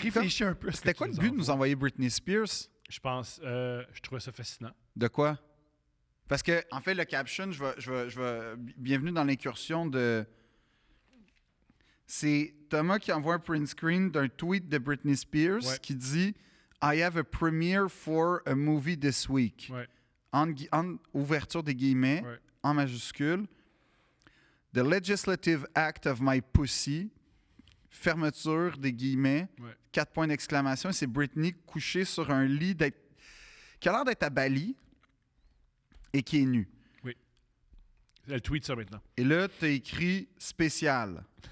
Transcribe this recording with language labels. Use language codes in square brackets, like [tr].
[fr] Réfléchis un peu à ce C'était que quoi tu le but de nous envoies. envoyer Britney Spears? Je pense je trouvais ça fascinant. De quoi? Parce que, en fait, le caption, bienvenue dans l'incursion de. C'est Thomas qui envoie un print screen d'un tweet de Britney Spears Ouais. qui dit [en] I have a premiere for a movie this week. [fr] Ouais. En ouverture des guillemets, Ouais. en majuscule. [en] The legislative act of my pussy. [fr] Fermeture des guillemets. Ouais. 4 points d'exclamation. C'est Britney couchée sur un lit qui a l'air d'être à Bali et qui est nue. Elle tweet ça maintenant. Et là, tu as écrit spécial.